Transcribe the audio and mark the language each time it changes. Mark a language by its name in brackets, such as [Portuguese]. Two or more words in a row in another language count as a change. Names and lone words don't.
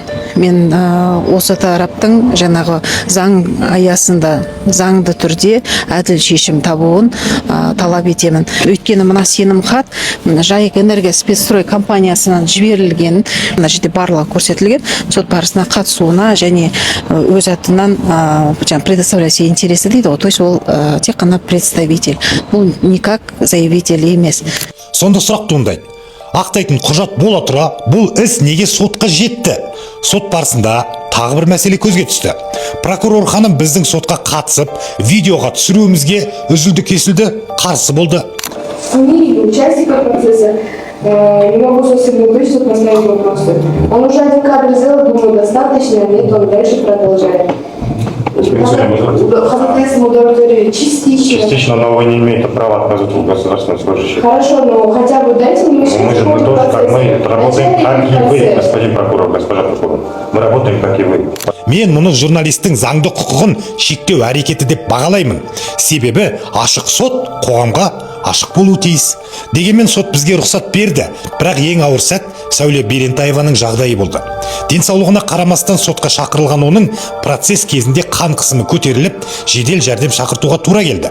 [Kazakh] Мен осы тараптың жаңағы заң аясында, заңды түрде әділ шешім табуын талап етемін. Өйткені мына сенімхат Жайық энергия спецстрой компаниясынан жіберілген, мына жерде барлығы көрсетілген, сот барысына қатысуына және өз атынан [Russian] предоставлять все интересы [Kazakh] дейді. [Russian] То есть [Kazakh] ол тек қана представитель. Бұл [Russian] никак заявитель [Kazakh] емес. Сонда сұрақ туындайды. Ақтайтын құжат бола тұра, бұл іс неге сотқа жетті? Сот барысында тағы бір мәселе көзге түсті. Прокурор ханым біздің сотқа қатысып, видеоға түсіруімізге үзілді-кесілді қарсы болды. [Russian] Фамилии участника процесса не могу совсем точно поставить вопросы. Он уже один кадр сделал, думаю, достаточно, нет, он дальше продолжает. Частично, но вы не имеете права отказывать в государственном служащем. Хорошо, но хотя бы дайте мне Мы работаем как и вы, господин прокурор, госпожа прокурор. Мы работаем как и вы. [Kazakh] Мен мұны журналистің заңды құқығын шектеу әрекеті деп бағалаймын. Себебі ашық сот қоғамға ашық болуы тиіс. Дегенмен сот бізге рұқсат берді. Бірақ ең ауыр сәт Сәуле Берентаеваның жағдайы болды. Денсаулығына қарамастан сотқа шақырылған оның процесс кезінде қан қысымы көтеріліп, жедел жәрдем шақыртуға тура келді.